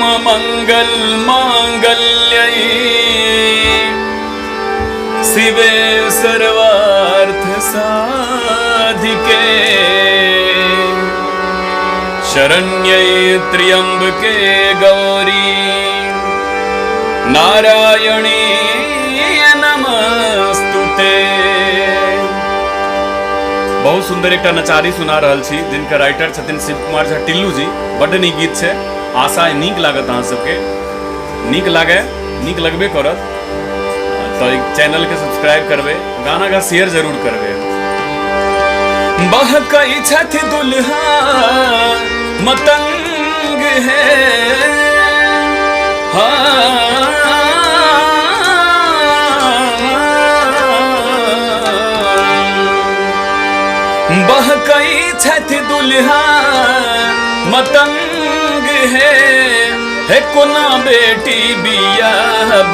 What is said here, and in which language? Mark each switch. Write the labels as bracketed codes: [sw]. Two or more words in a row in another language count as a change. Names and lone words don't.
[sa] सर्वमंगल मांगल्ये शिवे सर्वार्थ साधिके शरण्ये त्र्यंबके गौरी नारायणी नमस्तुते। [mai] बहुत सुंदर एक नचारी सुना रहल छी जिनका राइटर छथिन शिव कुमार झा टिल्लू जी। बड़ नीक गीत छै, आशा नीक लागत अहाँ सबके। नीक लगबे करत तो चैनल के सब्सक्राइब करबे, गाना का शेयर जरूर करबे। बहकई छठ दुल्हा मतंग है, बहकई छठ दुल्हा मतंग है कोना बेटी बियाहब।